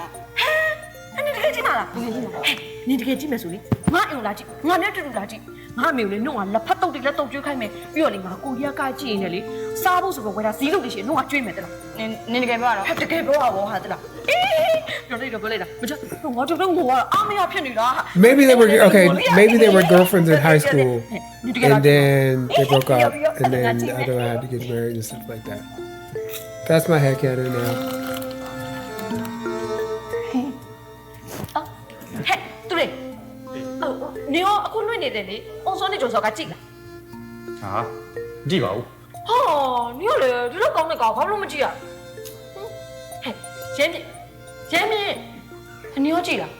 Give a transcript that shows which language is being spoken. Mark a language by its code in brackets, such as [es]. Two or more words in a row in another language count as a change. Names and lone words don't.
[my] အဲ့နင်တကယ်ကြည့်တာလားတကယ်ကြည့်တာနင်တကယ်ကြည့်မယ်ဆိုလေငါအိမ်လာကြည့်ငါနဲ့တူတူလာကြည့်ငါအမေကိုလေနှုတ်ကလက်ဖက်တုတ်တွေလက်တုတ်ကျွေးခိုင်းမယ်ပြီးတော့လေငါကိုရီးယားကကြည့်နေလေစားဖို့ဆိုတော့ဝယ်တာဈေးလို့လေရှင်နှုတ်ကကျွေးမယ်တဲ့လား နင်တကယ်ပြောရတော့ တကယ်ပြောတာဘောဟာတဲ့လားပြောလိုက်တော့ပြောလိုက်တာမချငါတို့တော့ငိုရအာမရဖြစ်နေတာဟာ [en] Maybe they were okay. Maybe they were girlfriends in high school, and then they broke up, and then the other one had to get married and stuff like that. That's my headcanon now. [my] ဟဲ့သူလေနေတယ်လေအုံစောနဲ့ဂျုံစောကကြည့်လား ဟာကြည့်ပါဦး ဟောနင်ကလေဒီလောက်ကောင်းတဲ့ကောင်ဘာလို့မကြည့်ရဟဲ့ရင်းမြင့်နင်ရောကြည့်လား